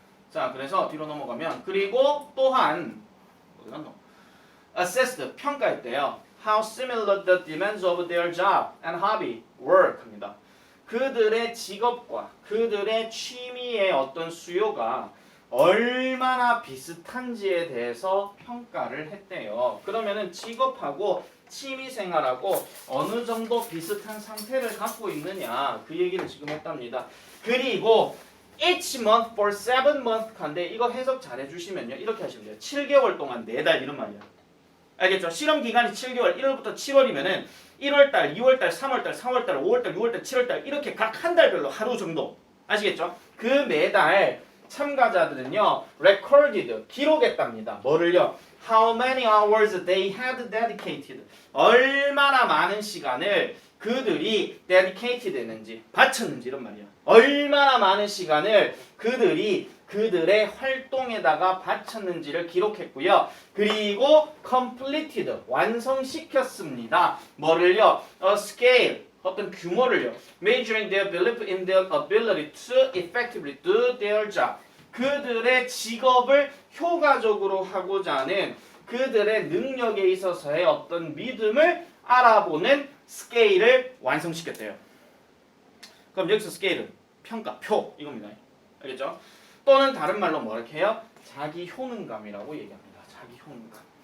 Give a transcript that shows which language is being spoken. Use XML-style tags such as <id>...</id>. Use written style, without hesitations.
<ko>자, 그래서 뒤로 넘어가면 그리고 또한 어디 갔노? assessed 평가했대요.</ko> <en>How similar the demands of their job and hobby were</en> <ko>합니다. 그들의 직업과 그들의 취미의 어떤 수요가 얼마나 비슷한지에 대해서 평가를 했대요. 그러면은 직업하고 취미생활하고 어느 정도 비슷한 상태를 갖고 있느냐 그 얘기를 지금 했답니다. 그리고</ko> <en>each month for 7 months</en> <ko>간데 이거 해석 잘 해주시면요 이렇게 하시면 돼요. 7개월 동안 4달 이런 말이야. 알겠죠? 실험 기간이 7개월 1월부터 7월이면은 1월달, 2월달, 3월달, 4월달, 5월달, 6월달, 7월달 이렇게 각 한 달별로 하루 정도 아시겠죠? 그 매달 참가자들은요 recorded 기록했답니다. 뭐를요?</ko> <en>How many hours they had dedicated</en> <ko>얼마나 많은 시간을 그들이 dedicated 했는지 바쳤는지 이런 말이야. 얼마나 많은 시간을 그들의 활동에다가 바쳤는지를 기록했고요. 그리고 completed 완성시켰습니다. 뭐를요?</ko> <en>A scale</en> <ko>어떤 규모를요.</ko> <en>Measuring their belief in their ability to effectively do their job.</en> <ko>그들의 직업을 효과적으로 하고자 하는 그들의 능력에 있어서의 어떤 믿음을 알아보는 스케일을 완성시켰대요. 그럼 여기서 스케일은 평가, 표 이겁니다. 알겠죠? 또는 다른 말로 뭐렇게 해요? 자기 효능감이라고 얘기합니다. 자기 효능감.</ko>